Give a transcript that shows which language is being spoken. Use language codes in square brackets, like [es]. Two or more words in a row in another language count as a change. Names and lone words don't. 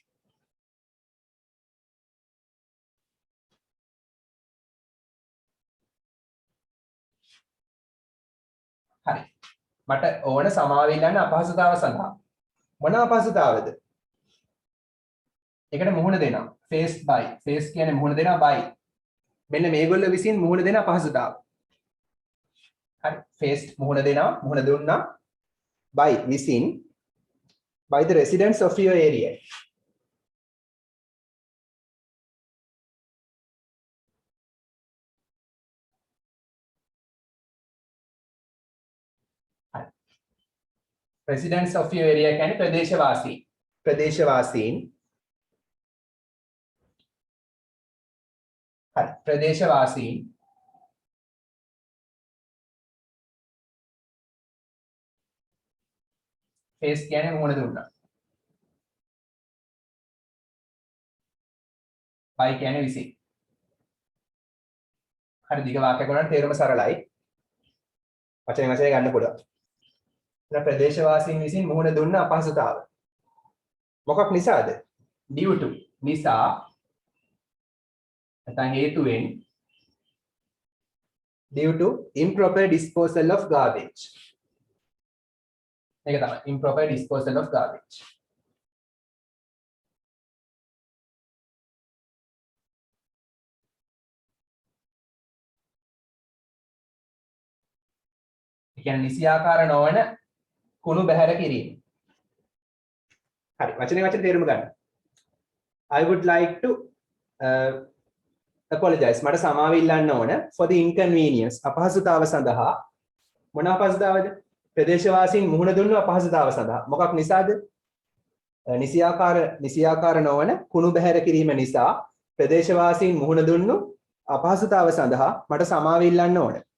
[si] හරි. මට ඕන සමාව ඉල්ලන්න අපහසුතාව සඳහා. මොන අපහසුතාවද? ඒකට මුහුණ දෙනවා. [en] face by. [si] face කියන්නේ මුහුණ දෙනවා by. මෙන්න මේගොල්ලෝ විසින් මුහුණ දෙන අපහසුතාව. හරි. face මුහුණ දෙනවා. මුහුණ දුන්නා. [en] by විසින් by the residents of your area. residents of your area [si] කියන්නේ ප්‍රදේශවාසී. ප්‍රදේශවාසීන්. හරි. ප්‍රදේශවාසීන් face කියන්නේ මොන දුන්නා. by කියන්නේ විසින්. හරි දිග වාක්‍යයක් වුණාට තේරුම සරලයි. වචනේ ගන්න පුළුවන්. ප්‍රදේශවාසීන් විසින් මුහුණ දුන්න අපහසුතාව. මොකක් නිසාද? [en] due to [si] නිසා නැත්නම් හේතුවෙන් [en] due to improper disposal of garbage. [si] ඒක තමයි [en] improper disposal of garbage. [si] ඒ කියන්නේ නිසියාකාර නොවන කුණු බැහැර කිරීම. හරි වචනේ තේරුම ගන්න. [en] I would like to apologize. [si] මට සමාව ඉල්ලන්න ඕන [en] for the inconvenience. [si] අපහසුතාව සඳහා. මොන අපහසුතාවද? ප්‍රදේශවාසීන් මුහුණ දුන්නු අපහසුතාව සඳහා. මොකක් නිසාද? නිසියාකාර නොවන කුණු බැහැර කිරීම නිසා ප්‍රදේශවාසීන් මුහුණ දුන්නු අපහසුතාව සඳහා මට සමාව ඉල්ලන්න ඕන.